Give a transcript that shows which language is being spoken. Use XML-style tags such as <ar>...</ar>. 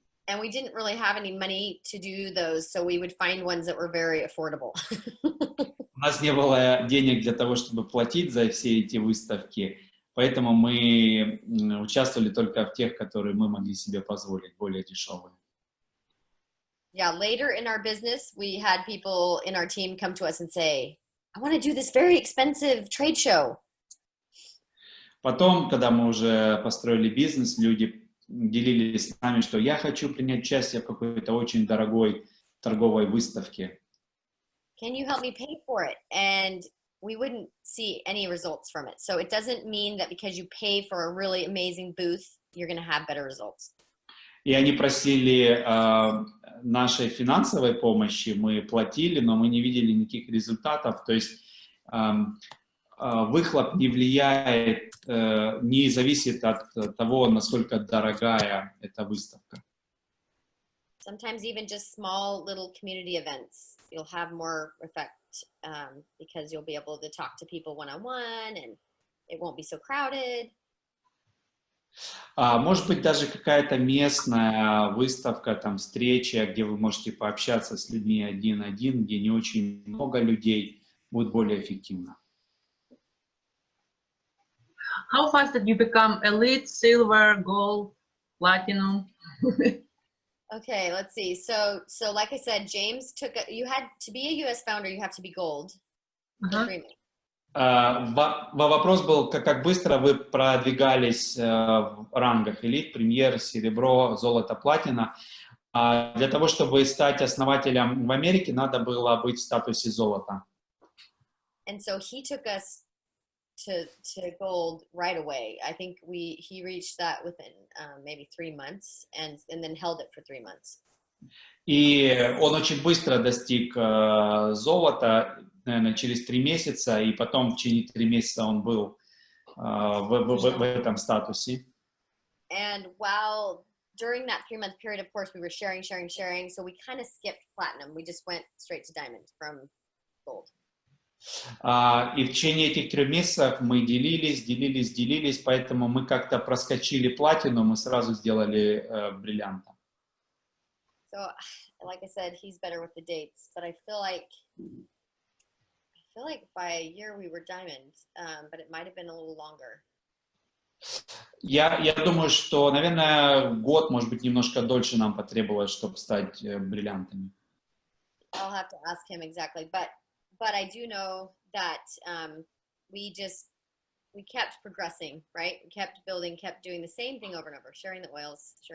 <en>And we didn't really have any money to do those, so we would find ones that were very affordable.</en> <ru>У нас не было денег для того, чтобы платить за все эти выставки, поэтому мы участвовали только в тех, которые мы могли себе позволить, более дешевые.</ru> <en>Yeah, later in our business, we had people in our team come to us and say, I want to do this very expensive trade show.</en> <ru>Потом, когда мы уже построили бизнес, люди делились с нами, что я хочу принять участие в какой-то очень дорогой торговой выставке.</ru> <en>Can you help me pay for it? And we wouldn't see any results from it. So it doesn't mean that because you pay for a really amazing booth, you're going to have better results.</en> <ru>И они просили нашей финансовой помощи, мы платили, но мы не видели никаких результатов. То есть выхлоп не влияет, не зависит от того, насколько дорогая эта выставка.</ru> <en>Sometimes even just small little community events, you'll have more effect because you'll be able to talk to people one-on-one and it won't be so crowded.</en> <ru>Может быть, даже какая-то местная выставка, там, встреча, где вы можете пообщаться с людьми один на один, где не очень много людей, будет более эффективно.</ru> <en>How fast did you become elite, silver, gold, platinum? Okay, let's see. So like I said, James you had to be a US founder, you have to be gold.</en> <ru>Вопрос был, как быстро вы продвигались в рангах элит, премьер, серебро, золото, платина. Для того, чтобы стать основателем в Америке, надо было быть в статусе золота.</ru> <en>And so he took us to gold right away. I think he reached that within maybe 3 months and then held it for 3 months.</en> <ru>И он очень быстро достиг золота, наверное, через 3 месяца, и потом в течение 3 месяца он был в этом статусе.</ru> <en>And while during that 3-month period, of course, we were sharing, so we kind of skipped platinum. We just went straight to diamond from gold.</en> <ru>И в течение этих 3 месяцев мы делились, поэтому мы как-то проскочили платину, мы сразу сделали бриллиантом.</ru> <en>So, like I said, he's better with the dates, but I feel like by a year we were diamond, but it might have been a little longer.</en> <ru>Я думаю, что, наверное, год, может быть, немножко дольше нам потребовалось, чтобы стать бриллиантами.</ru> <en>I'll have to ask him exactly, but I do know that we kept progressing, right? We kept building, kept doing the same thing over and over, sharing the oils.</en>